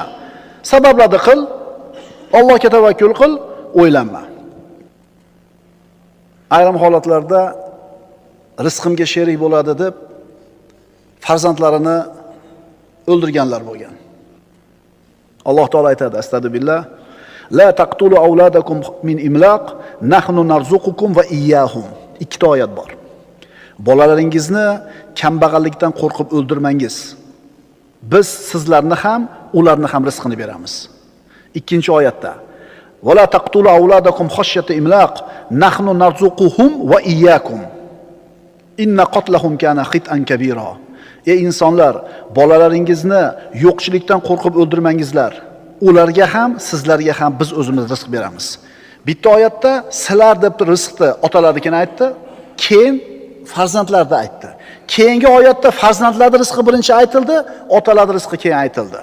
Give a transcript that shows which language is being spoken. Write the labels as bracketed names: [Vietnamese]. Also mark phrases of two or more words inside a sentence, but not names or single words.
[Uzbek] Sabablarni qil, Allohga tavakkul qil, o'ylanma. Ayrim holatlarda rizqimga sherik bo'ladi deb farzandlarini o'ldirganlar bo'lgan. Alloh taolo aytadi: [Arabic] "أستغفر الله لا تقتلوا أولادكم من إملاق نحن نرزقكم وإياهم." [Uzbek] Ikkita oyat bor. Bolalaringizni kambag'allikdan qo'rqib o'ldirmangiz. Biz sizlarni ham, ularni ham rizqini beramiz. Ikkinchi oyatda: [Arabic] "ولا تقتلوا أولادكم خشية إملاق نحن نرزقهم وإياكم. إن قتلهم كان خطئا كبيرا." [Uzbek] Ey insonlar, bolalaringizni yo'qchilikdan qo'rqib o'ldirmangizlar. Ularga ham, sizlarga ham biz o'zimiz rizq beramiz. Bitta oyatda sizlar deb rizqni otalarnikini aytdi, keyin farzandlarda aytdi. Keyingi oyatda farzandlarning rizqi birinchi aytildi, otalarning rizqi keyin aytildi.